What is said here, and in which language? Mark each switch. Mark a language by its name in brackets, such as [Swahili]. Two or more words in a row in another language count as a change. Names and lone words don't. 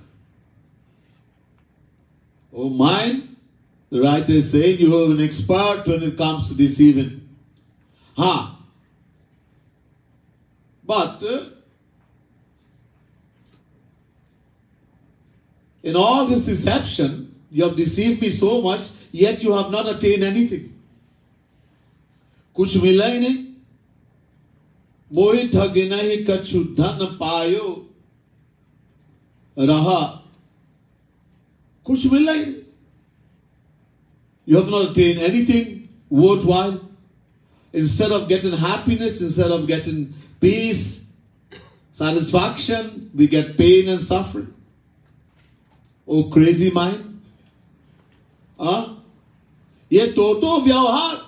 [English] Oh mind, the writer is saying you are an expert when it comes to deceiving. But in all this deception, you have deceived me so much, yet you have not attained anything. [Hindi] Kuch mila hi nahi. [Braj] Mohi thage nahi kachu dhan payo. [Hindi] Raha. Kuch mila hi nahi. [English] You have not attained anything worthwhile. Instead of getting happiness, instead of getting peace, satisfaction, we get pain and suffering. Oh, crazy mind. [Hindi] Ye toto vyavhar.